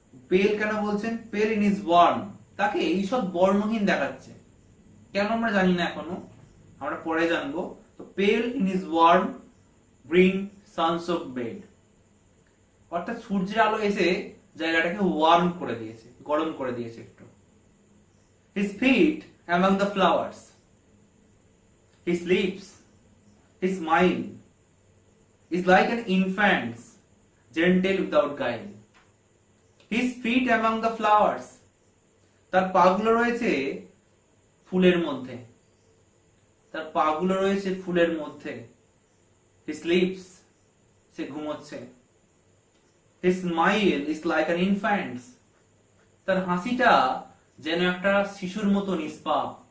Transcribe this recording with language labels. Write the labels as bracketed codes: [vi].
[bn] পেল কেন বলছেন, [en] pale in his warm, [bn] তাকে এইসব বর্ণহীন দেখাচ্ছে, কেন আমরা জানি না এখনো, আমরা পরে জানবো। তো [en] pale in his warm green sunsoaked bed [bn] অর্থাৎ সূর্যের আলো এসে জায়গাটাকে ওয়ার্ম করে দিয়েছে, গরম করে দিয়েছে একটু। [en] His feet among the flowers, his lips, his smile is like an infant's, gentle without guile. His feet among the flowers, [bn] তার পাগুলো রয়েছে ফুলের মধ্যে, তার পাগুলো রয়েছে ফুলের মধ্যে। [en] His lips, [bn] সে ঘুমোচ্ছে। [en] His smile is like an infant's, [bn] তার হাসিটা যেন একটা শিশুর মতো নিষ্পাপ।